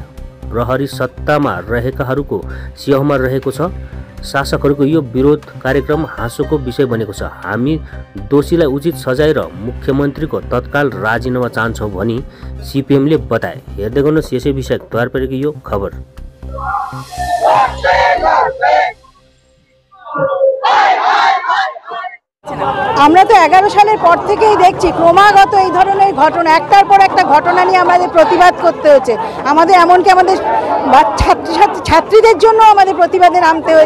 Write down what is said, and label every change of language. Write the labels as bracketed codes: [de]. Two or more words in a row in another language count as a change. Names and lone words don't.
[ne] प्रहरी सत्तामा रहेकाहरूको स्याउमा रहेको छ। शासकहरूको यो विरोध कार्यक्रम हाँसोको विषय बनेको छ। हामी दोषीलाई उचित सजाय र मुख्यमन्त्रीको तत्काल राजीनामा चाहन्छौँ भनी सीपीएमले बताए। हेर्दै गर्नुहोस् यसै विषय तयार पारेको यो खबर। [bn] আমরা তো 11 সালের পর থেকেই দেখছি ক্রমাগত এই ধরনের ঘটনা, একটার পর একটা ঘটনা নিয়ে আমাদের প্রতিবাদ করতে হয়েছে। আমাদের এমনকি আমাদের ছাত্রীদের জন্য আমাদের প্রতিবাদে নামতে হয়েছে।